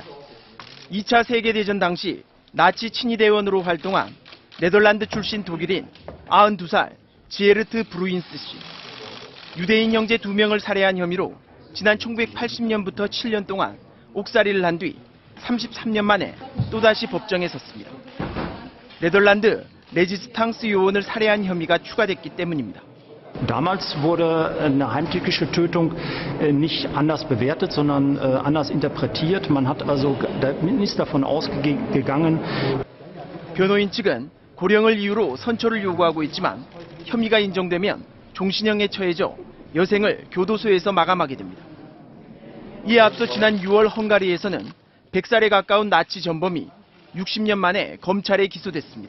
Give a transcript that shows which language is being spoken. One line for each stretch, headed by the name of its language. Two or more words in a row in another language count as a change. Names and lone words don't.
Korean: 2차 세계대전 당시 나치 친위대원으로 활동한 네덜란드 출신 독일인 92살 지에르트 브루인스 씨. 유대인 형제 2명을 살해한 혐의로 지난 1980년부터 7년 동안 옥살이를 한 뒤 33년 만에 또다시 법정에 섰습니다. 네덜란드 레지스탕스 요원을 살해한 혐의가 추가됐기 때문입니다.
German: Damals wurde eine heimtückische Tötung nicht anders bewertet, sondern anders interpretiert. Man hat also ist davon ausgegangen.
Korean: 변호인 측은 고령을 이유로 선처를 요구하고 있지만 혐의가 인정되면 종신형에 처해져 여생을 교도소에서 마감하게 됩니다. 이에 앞서 지난 6월 헝가리에서는 100살에 가까운 나치 전범이 60년 만에 검찰에 기소됐습니다.